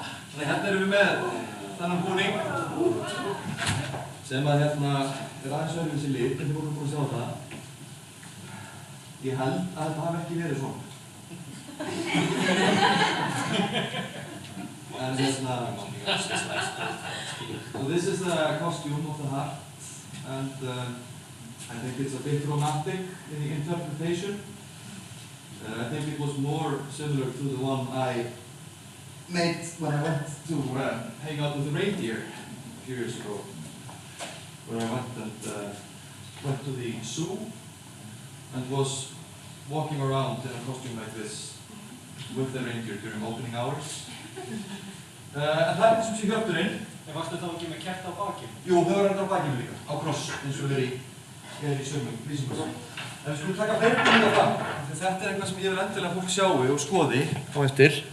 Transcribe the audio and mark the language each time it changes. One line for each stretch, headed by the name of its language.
Icelandic: Þannig hérna erum við með þennan búning sem að hérna aðeins öðruvísi lit, en þið voru búin að sjá það. Ég held að þetta hafi ekki verið svona.
English: And so this is the costume of the heart, and I think it's a bit romantic in the interpretation. I think it was more similar to the one I made when I went to hang out with the reindeer a few years ago, where I went to the zoo and was walking around in a costume like this with the reindeer during opening hours.
Icelandic: En það er sem sé hjörturinn. En varstu þá ekki með kerta á bakinu? Jú, þau var enda á bakinu líka, á kross, eins og er í sömum lýsingu. En við skulum taka fleiri myndir af það. Þetta er eitthvað sem ég vil endilega fólk sjáu og skoði á eftir.